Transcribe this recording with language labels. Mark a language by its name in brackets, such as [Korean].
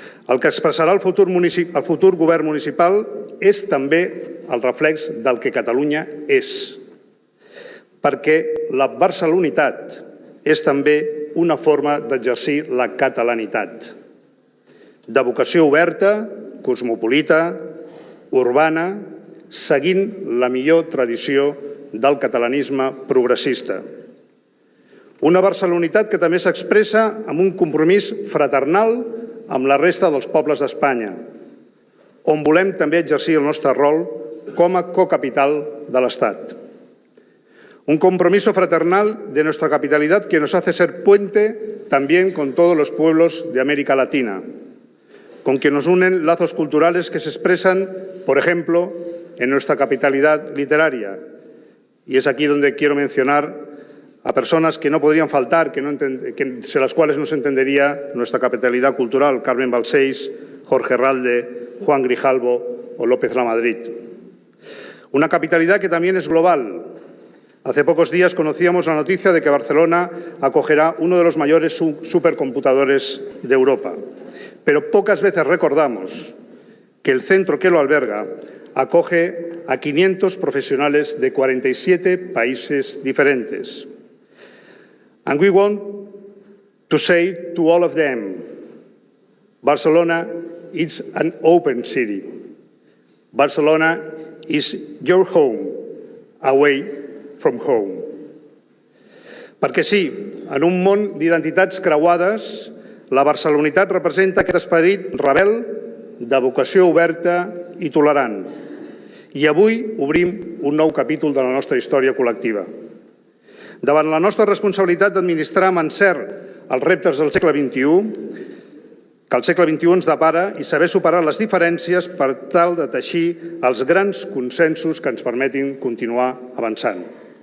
[Catalan] El que expressarà el futur govern municipal és també el reflex del que Catalunya és, perquè la barcelonitat és també una forma d'exercir la catalanitat, de vocació oberta, cosmopolita, urbana, seguint la millor tradició del catalanisme progressista. Una barcelonitat que també s'expressa amb un compromís fraternal amb la resta dels pobles d'Espanya, on volem també exercir el nostre rol com a cocapital de l'Estat. [Spanish] Un compromiso fraternal de nuestra capitalidad que nos hace ser puente también con todos los pueblos de América Latina, con que nos unen lazos culturales que se expresan, por ejemplo, en nuestra capitalidad literaria. Y es aquí donde quiero mencionar a personas que no podrían faltar, sin las cuales no se entendería nuestra capitalidad cultural: Carmen Balcells, Jorge Herralde, Juan Grijalvo o López Lamadrid. Una capitalidad que también es global. Hace pocos días conocíamos la noticia de que Barcelona acogerá uno de los mayores supercomputadores de Europa. Pero pocas veces recordamos que el centro que lo alberga acoge a 500 profesionales de 47 países diferentes. [English] And we want to say to all of them, Barcelona is an open city. Barcelona is your home, away from home. [Catalan] Perquè sí, en un món d'identitats creuades, la barcelonitat representa aquest esperit rebel de vocació oberta i tolerant. I avui obrim un nou capítol de la nostra història col·lectiva. Davant la nostra responsabilitat d'administrar amb encert els reptes del segle XXI, que el segle XXI ens depara, i saber superar les diferències per tal de teixir els grans consensos que ens permetin continuar avançant.